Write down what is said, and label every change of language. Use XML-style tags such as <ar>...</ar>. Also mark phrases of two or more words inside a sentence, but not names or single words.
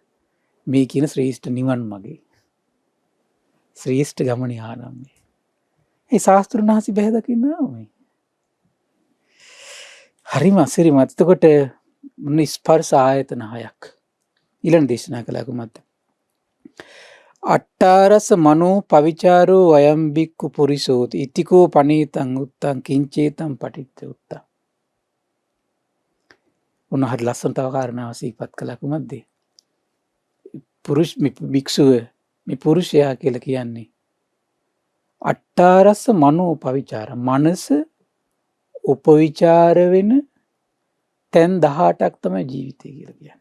<si>මේ කියන ශ්‍රේෂ්ඨ නිවන් මාගේ ශ්‍රේෂ්ඨ ගමනේ ආරම්භය. ඒ ශාස්ත්‍රුන් වහන්සේ බැහැ දකින්න ආවමයි. හරිම අසිරිමත්. එතකොට මොන ස්පර්ශ ආයතන හයක් ඊළඟ දේශනා කළා කොහොමද?</si> <pi>අට්ඨාරස මනෝ පවිචාරෝ වයම් බික්කු පුරිසෝති ඉතිකෝ පනීතං උත්තං කිංචේතං පටිච්ච උත්තං.</pi> <si>උන්වහන්සේ ලස්සන තව කාරණාවක් සිහිපත් කළා කොහොමද? භික්ෂුව මේ පුරුෂයා කියලා කියන්නේ</si> <pi>අට්ඨාරස මනෝ පවිචාර</pi> <si>මනස උපවිචාර වෙන තැන් 18ක් තමයි ජීවිතය කියලා කියන්නේ.</si>